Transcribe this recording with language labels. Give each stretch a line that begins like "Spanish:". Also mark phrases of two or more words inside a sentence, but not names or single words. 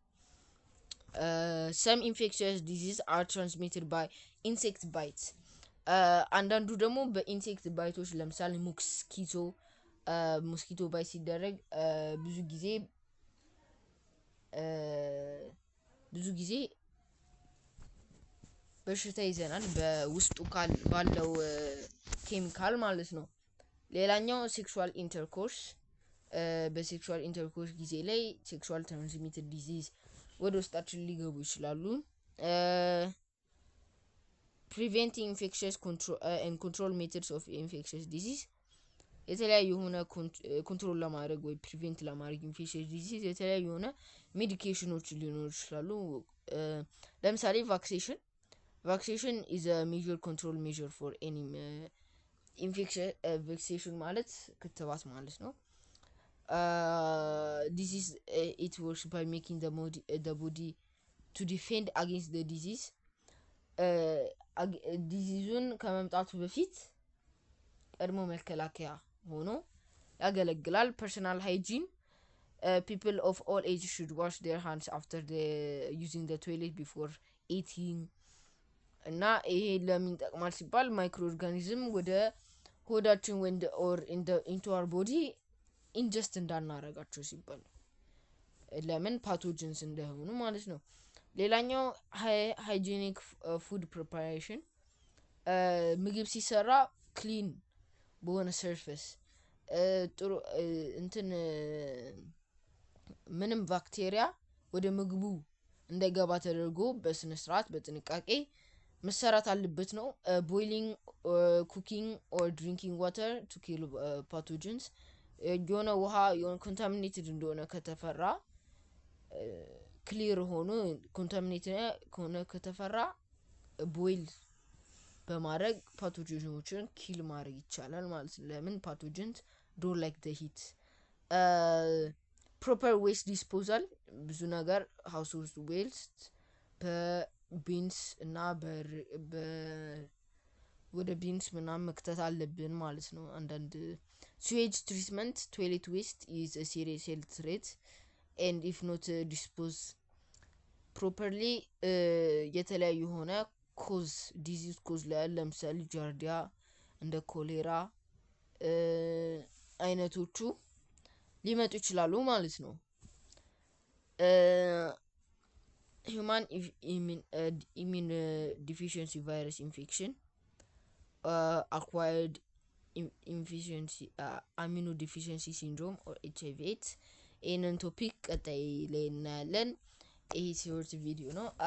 English: some infectious diseases are transmitted by insect bites
Amharic: አንዳንዱ ደግሞ በኢንሴክት ባይቶች ለምሳሌ
English: mosquito bite
Amharic: ሲደረግ ብዙ ጊዜ ብዙ ጊዜ በሽታ ይዘናል በውስጡ ባለው ኬሚካል ማለት ነው። ሌላኛው
English: sexual intercourse
Amharic: በሴክሹዋል ኢንተርኮርስ ጊዜ ላይ
English: sexual transmitted disease
Amharic: ወደ ውስጣችን ሊገቡ ይችላሉ።
English: preventing infectious control methods of infectious disease
Amharic: የተለያዩ የሆነ ኮንትሮል ለማድረግ ወይ ፕሪቬንት ለማድረግ
English: infectious disease
Amharic: የተለያዩ የሆነ ሜዲኬሽኖች ሊኖሩ ይችላሉ። ለምሳሌ ቫክሲኔሽን
English: is a major control measure for any infection vaccination
Amharic: ማለት ክትባት ማለት ነው።
English: This is it works by making the body to defend against the disease
Amharic: ዲዚዙን ከመምጣቱ በፊት ቀድሞ መከላከያ ሆኖ ያገለግላል።
English: personal hygiene people of all ages should wash their hands after using the toilet before eating
Amharic: እና ይሄ ለምን ይጠቅማል ሲባል
English: micro organism
Amharic: ወደ ሆዳችን
English: or into our body ingest
Amharic: እንዳናረጋቸው ሲባል ለምን ፓቶጀንስ እንደሆኑ ማለት ነው። ሌላኛው
English: hygienic food preparation
Amharic: ምግብ ሲሰራ ክሊን በሆነ ሰርፌስ ጥሩ ምንም ባክቴሪያ ወደ ምግቡ እንዳይገባ ተደርጎ በስነ ስርዓት በጥንቃቄ መሰራት አለበት ነው።
English: boiling cooking or drinking water to kill pathogens
Amharic: የሆነ ውሃ የሆነ ኮንታሚኔትድ እንደሆነ ከተፈራ ክሊር ሆኖ ኮንታሚኔትድ ከሆነ ከተፈራ ቦይል በማድረግ ፓቶጀኖችን ኪል ማድረግ ይቻላል ማለት ነው። ለምን
English: pathogens don't like the heat proper waste disposal
Amharic: ብዙ ነገር
English: household waste
Amharic: በቢንስ እና ወደ ቢንስ ምናምን መክተት አለብን ማለት ነው። አንዳንድ
English: sewage treatment toilet waste is a serious health threat and if not disposed properly
Amharic: የተለያዩ ሆነ
English: disease cause
Amharic: ላይ ለምሳሌ ጃርዲያ እንደ ኮሌራ አይነቶቹ ሊመጡ ይችላሉ ማለት ነው።
English: human immune deficiency virus infection acquired immunodeficiency syndrome or HIV/AIDS
Amharic: ይህንን ቶፒክ ቀጣይ ላይ እናያለን። ይሄ
English: short video
Amharic: ነው።